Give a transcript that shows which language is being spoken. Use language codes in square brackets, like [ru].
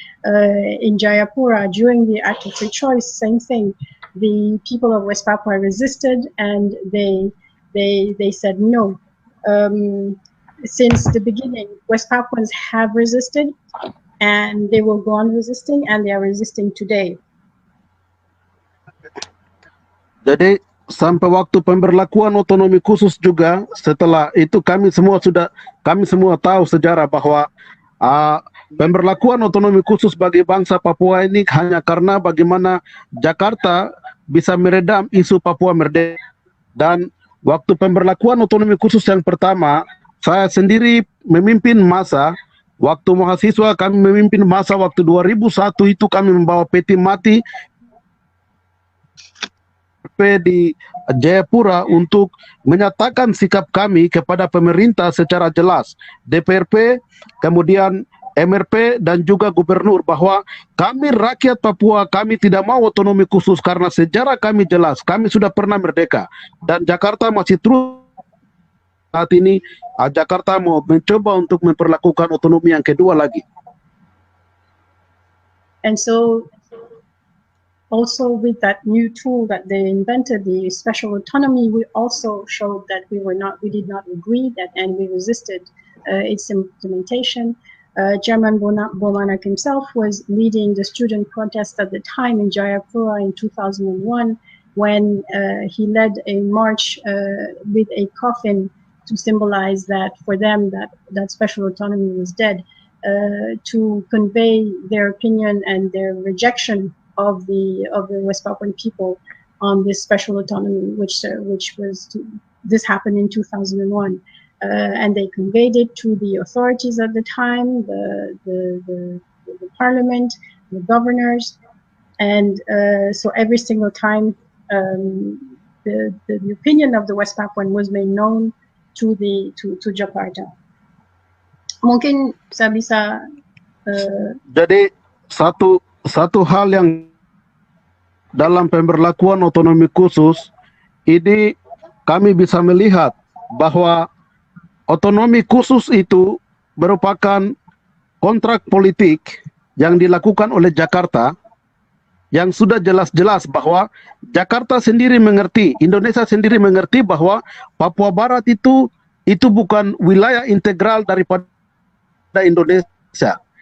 [en] In Jayapura, during the Act of Free Choice, same thing. The people of West Papua resisted, and they said no. Since the beginning, West Papuans have resisted, and they will go on resisting, and they are resisting today. [id] Jadi sampai waktu pemberlakuan otonomi khusus juga, setelah itu kami semua tahu sejarah bahwa pemberlakuan otonomi khusus bagi bangsa Papua ini hanya karena bagaimana Jakarta bisa meredam isu Papua merdeka. Dan waktu pemberlakuan otonomi khusus yang pertama, saya sendiri memimpin masa. Waktu mahasiswa kami memimpin masa waktu 2001 itu kami membawa peti mati di Jayapura untuk menyatakan sikap kami kepada pemerintah secara jelas, DPRP, kemudian MRP dan juga gubernur, bahwa kami rakyat Papua, kami tidak mau otonomi khusus karena sejarah kami jelas, kami sudah pernah merdeka dan Jakarta masih terus. Saat ini Jakarta mau mencoba untuk memperlakukan otonomi yang kedua lagi. [en] And so also with that new tool that they invented, the special autonomy, we also showed that we did not agree that, and we resisted its implementation. Chairman Bomanak himself was leading the student protest at the time in Jayapura in 2001, when he led a march with a coffin to symbolize that for them that special autonomy was dead, to convey their opinion and their rejection of the West Papuan people on this special autonomy, which this happened in 2001, and they conveyed it to the authorities at the time, the parliament, the governors, and so every single time the opinion of the West Papuan was made known to Jakarta. [id] Mungkin saya bisa jadi satu hal yang dalam pemberlakuan otonomi khusus ini kami bisa melihat bahwa otonomi khusus itu merupakan kontrak politik yang dilakukan oleh Jakarta, yang sudah jelas-jelas bahwa Jakarta sendiri mengerti, Indonesia sendiri mengerti bahwa Papua Barat itu bukan wilayah integral daripada Indonesia.